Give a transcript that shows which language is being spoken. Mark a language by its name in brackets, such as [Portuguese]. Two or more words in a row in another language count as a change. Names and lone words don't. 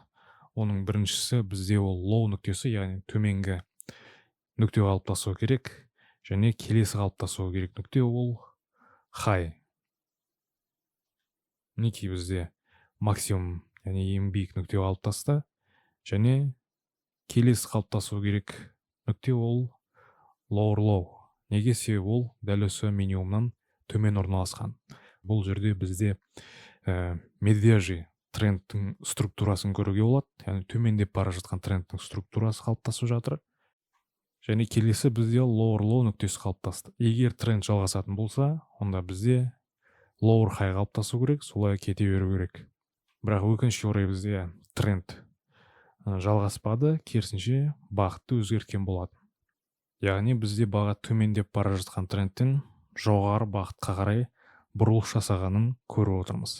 [Kazakh] Оның біріншісі бізде ол лоу нүктесі, яғни төменгі нүкте қалыптасуы керек. Және келесі қалыптасуы керек нүкте ол high. Мінекей бізде максимум, яғни ең биік нүкте қалыптасты. Және келесі қалыптасуы керек нүкте ол [English] lower low. [Kazakh] Неге? Себебі ол дәл осы минимумнан төмен орналасқан. Бұл жерде бізде медвежий трендтің структурасын көруге болады. Яғни төмендеп бара жатқан трендтің структурасы қалыптасып жатыр. Және келесі бізде [English] lower low [Kazakh] нүктесі қалыптасты. Егер тренд жалғасатын болса, онда бізде [English] lower high [Kazakh] қалыптасу керек, солай кете беру керек. Бірақ өкінішке орай бізде тренд жалғаспады, керісінше бағытты өзгерткен болады. Яғни бізде баға төмендеп бара жатқан трендтен жоғары бағытқа қарай бұрылыс жасағанын көріп отырмыз.